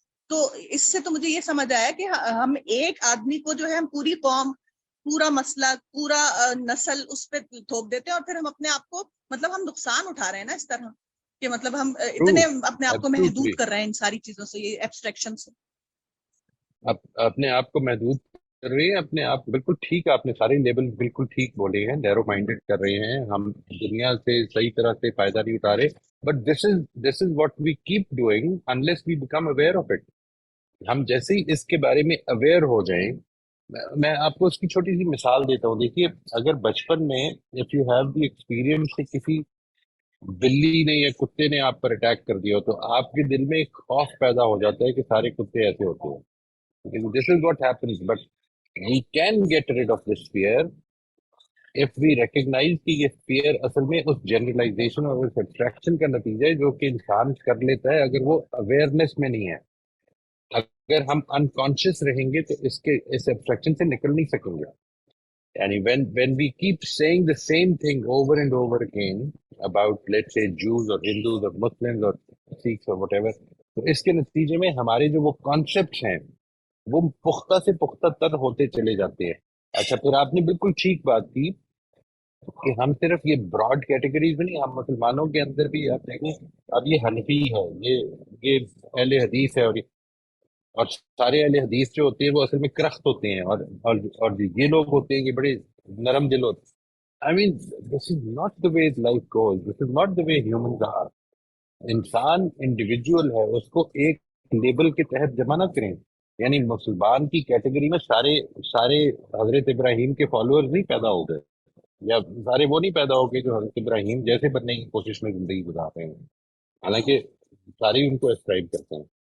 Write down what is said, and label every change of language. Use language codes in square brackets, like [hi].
[ur] تو اس سے تو مجھے یہ سمجھ آیا کہ ہم ایک آدمی کو جو ہے ہم پوری قوم، پورا مسئلہ، پورا نسل اس پہ تھوپ دیتے ہیں، اور پھر ہم اپنے آپ کو مطلب ہم نقصان اٹھا رہے ہیں نا اس طرح کہ مطلب ہم اتنے اپنے آپ کو محدود کر رہے ہیں ان ساری چیزوں سے، یہ ایبسٹریکشن سے. اپنے آپ کو محدود کر رہے ہیں. اپنے آپ بالکل ٹھیک، آپ نے سارے لیبل بالکل ٹھیک بولے ہیں. نیرو مائنڈیڈ کر رہے ہیں ہم، دنیا سے صحیح طرح سے فائدہ نہیں اٹھا رہے. [en] But this is what we keep doing unless we become aware of it. [ur] ہم جیسے ہی اس کے بارے میں اویئر ہو جائیں، میں آپ کو اس کی چھوٹی سی مثال دیتا ہوں. دیکھیے اگر بچپن میں [en] if you have the experience [ur] کسی بلی نے یا کتے نے آپ پر اٹیک کر دیا ہو تو آپ کے دل میں ایک خوف پیدا ہو جاتا ہے کہ سارے کتے ایسے ہوتے ہیں. [en] This is what happens. But we can get rid of this fear if we recognize [ur] کہ یہ فیئر اصل میں اس جنرلائزیشن اور اس ایبسٹریکشن کا نتیجہ ہے جو کہ انسان کر لیتا ہے اگر وہ اویئرنیس میں نہیں ہے. اگر ہم انکانشیس رہیں گے تو اس ایبسٹریکشن سے نکل نہیں سکیں گے. [en] یعنی when we keep saying the same thing over and over again about let's say Jews or Hindus or Muslims or Sikhs or whatever, [ur] تو اس کے نتیجے میں ہمارے جو وہ کانسیپٹس ہیں وہ پختہ سے پختہ تر ہوتے چلے جاتے ہیں. اچھا پھر آپ نے بالکل ٹھیک بات کی کہ ہم صرف یہ براڈ کیٹیگریز میں نہیں، ہم مسلمانوں کے اندر بھی آپ دیکھیں اب یہ حنفی ہے، یہ اہل حدیث ہے، اور سارے اہل حدیث جو ہوتے ہیں وہ اصل میں کرخت ہوتے ہیں، اور یہ لوگ ہوتے ہیں کہ بڑے نرم دل ہوتے ہیں. [en] I mean this is not the way life goes, this is not the way humans are. [ur] انسان انڈیویجول ہے، اس کو ایک لیبل کے تحت جمع نہ کریں. یعنی مسلمان کی کیٹیگری میں سارے حضرت ابراہیم کے فالوورز نہیں پیدا ہو گئے، یا سارے وہ نہیں پیدا ہو گئے جو حضرت ابراہیم جیسے بننے کی کوشش میں زندگی گزار رہے ہیں، حالانکہ سارے ان کو اسکرائب کرتے ہیں.